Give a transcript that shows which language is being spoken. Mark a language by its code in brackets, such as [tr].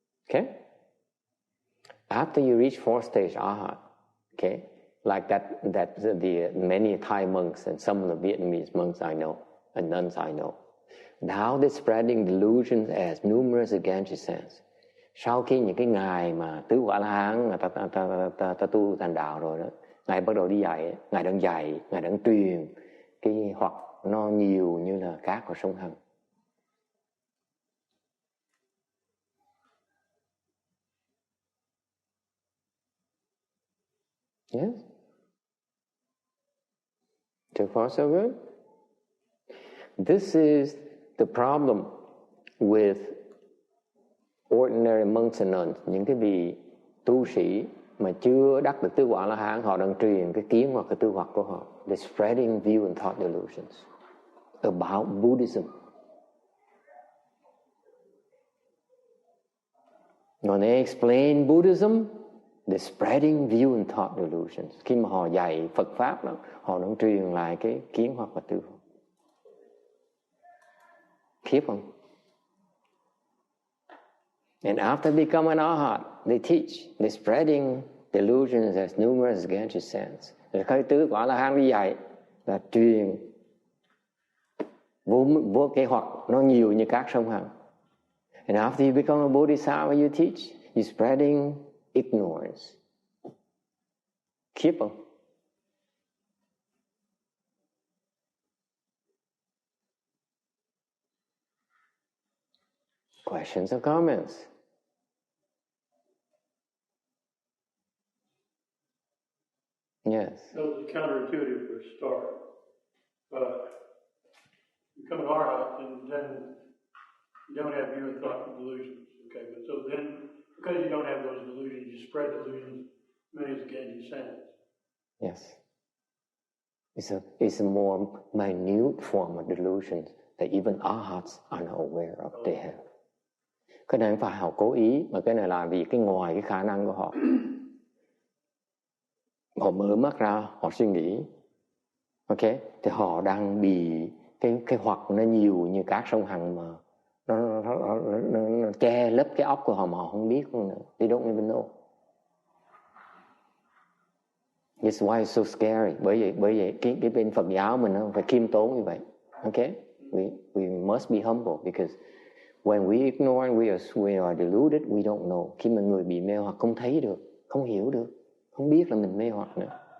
[en] Okay? After you reach fourth stage Arhat, okay, like that the many Thai monks and some of the Vietnamese monks I know and nuns I know, now they're spreading delusions as numerous as Ganges sands. [vi] Sau khi những cái ngài mà tứ quả La Hán ta tu thành đạo rồi đó, ngài bắt đầu đi dạy, ngài đang truyền cái hoặc nó nhiều như là cát của sông Hằng. [en] Yes. So far so good. This is the problem with ordinary monks and nuns. [vi] Những cái vị tu sĩ mà chưa đắc được tứ quả La Hán, họ đang truyền cái kiến hoặc cái tư hoặc của họ. [en] They're spreading view and thought delusions about Buddhism. When they explain Buddhism, they're spreading view and thought delusions. [vi] Khi mà họ dạy Phật Pháp đó, họ đang truyền lại cái kiến hoặc và tư hoặc. Khiếp không? [en] And after becoming an Arhat, they teach. They're spreading delusions as numerous as Ganges sands. [vi] Rồi khi tứ quả La Hán đi dạy là truyền vô cái hoặc nó nhiều như các sông Hằng. [en] And after you become a Bodhisattva, you teach. You're spreading ignorance. [vi] Khiếp không? [en] Questions or comments? Yes. That was counterintuitive for a start. Become an Arhat, and then you don't have view and thought and delusions. Okay, but so then, because you don't have those delusions, you spread delusions, many as Ganges sands. Yes. It's a more minute form of delusions that even Arhats are not aware of they have. [vi] Cái này không phải họ cố ý, mà cái này là vì cái ngoài cái khả năng của họ. Họ mở mắt ra, họ suy nghĩ. Ok, thì họ đang bị cái hoặc nó nhiều như các sông Hằng mà nó che lấp cái óc của họ mà họ không biết nữa. [en] They don't even know. That's why it's so scary. [vi] Bởi vậy cái bên Phật giáo mình nó phải khiêm tốn như vậy. [en] Ok, we must be humble because when we ignore and we are deluded, we don't know. [vi] Khi mà người bị mê hoặc không thấy được, không hiểu được, không biết là mình mê hoặc nữa.